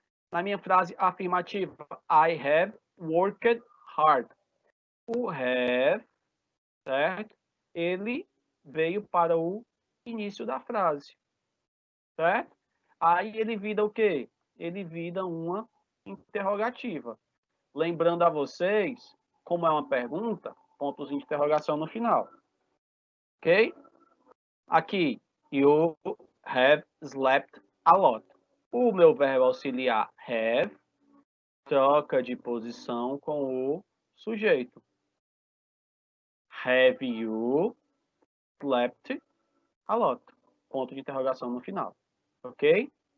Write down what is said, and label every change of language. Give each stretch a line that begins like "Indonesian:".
Portuguese: Na minha frase afirmativa,
English: I have worked hard.
Portuguese: O have, certo? Ele veio para o início da frase, certo? Aí ele vira o quê? Ele vira uma interrogativa. Lembrando a vocês, como é uma pergunta, pontos de interrogação no final. Ok? Aqui,
English: you have slept a lot.
Portuguese: O meu verbo auxiliar have troca de posição com o sujeito.
English: Have you slept a lot?
Portuguese: Ponto de interrogação no final. Ok?